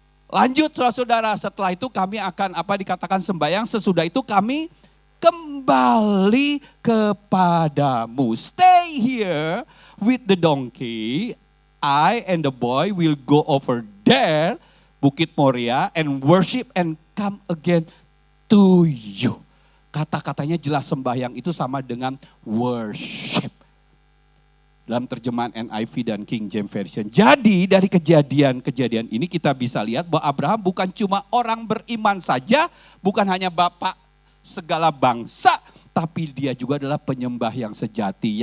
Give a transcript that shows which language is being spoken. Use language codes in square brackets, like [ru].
[id] Lanjut saudara-saudara, setelah itu kami akan dikatakan sembahyang, sesudah itu kami kembali kepadamu. [en] Stay here with the donkey, I and the boy will go over there, Bukit Moria, and worship and come again to you. [id] Kata-katanya jelas, sembahyang itu sama dengan worship. Dalam terjemahan NIV dan King James Version. Jadi dari kejadian ini kita bisa lihat bahwa Abraham bukan cuma orang beriman saja, bukan hanya bapak segala bangsa, tapi dia juga adalah penyembah yang sejati.